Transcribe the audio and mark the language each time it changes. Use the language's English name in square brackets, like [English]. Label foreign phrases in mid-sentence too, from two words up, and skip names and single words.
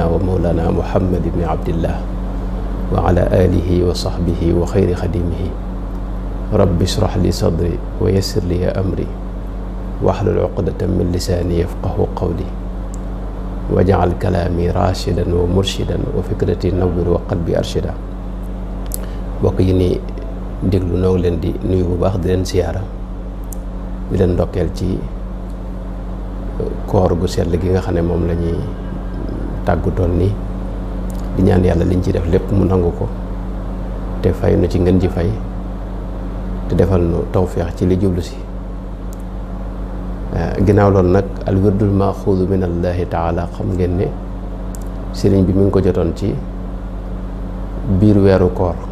[Arabic] ومولانا محمد بن عبد الله وعلى آله وصحبه وخير خديمه رب اشرح لي صدري ويسر لي أمري واحلل عقدة من لساني يفقه قولي واجعل كلامي راشدا ومرشدا وفكرتي نور وقلبي أرشدا بقيني [Wolof] déglu noo ngi leen di nuyu bu baax di leen siyaara di leen ndokkeel ci koor gu sell gi nga xam ne moom la ñuy tàggutoon ni di ñaan yàlla liñ ci def lépp mu nangu ko te fay nu ci ngeen ji fay te defal nu tawfeex ci li jublu si ginnaaw loolu nag [Arabic] الورد المأخوذ من الله تعالى [Wolof] xam ngeen ne sëriñ bi mi ngi ko jotoon ci biir weeru koor